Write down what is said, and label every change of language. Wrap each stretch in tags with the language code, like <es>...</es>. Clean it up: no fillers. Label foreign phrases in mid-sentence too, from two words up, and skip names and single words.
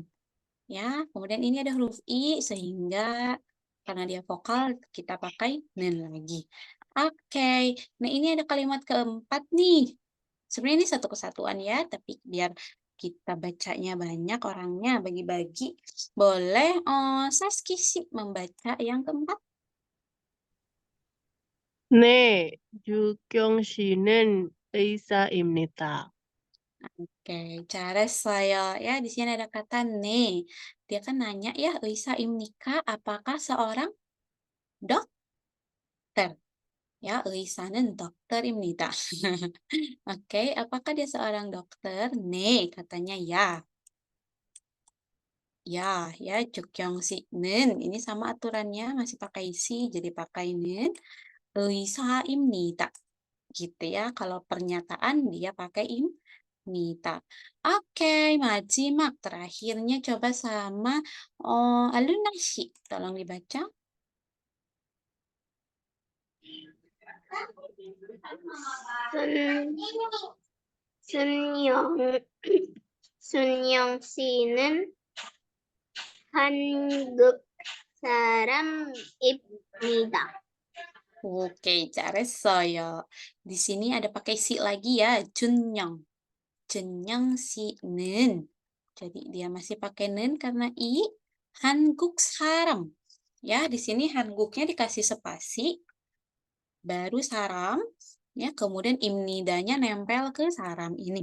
<id>Ya, kemudian ini ada huruf I sehingga karena dia vokal kita pakai nen lagi. Oke, nah ini ada kalimat keempat nih. Sebenarnya ini satu kesatuan ya, tapi biar kita bacanya banyak orangnya bagi-bagi. Boleh Saskisi membaca yang keempat?</id> <ko>네, 주경 씨는 의사입니다.</ko> <id>Oke, cara saya ya di sini ada kata ne. Dia kan nanya ya, Isa Imnika apakah seorang dokter?</id> <ko>Ya, 의사는 dokter입니다.</ko> <id>Oke, apakah dia seorang dokter? Ne, katanya ya. Ya, Jukyong Siknen. Ini sama aturannya, masih pakai si, jadi pakai nen.</id> <ko>의사입니다.</ko> <id>Gitu ya, kalau pernyataan dia pakai imnita. Oke, majimak. Terakhirnya coba sama Alunashi. Tolong dibaca.</id> <ko>순영 씨는 한국 사람입니다. Oke, 잘했어요.</ko> <id>Di sini ada pakai si lagi ya, Junyoung.</id> <ko>Junyoung si는.</ko> <id>Jadi dia masih pakai nen karena i. Hanguk saram. Ya, di sini hanguknya dikasih spasi, baru saram, ya, kemudian imnidanya nempel ke saram ini.</id>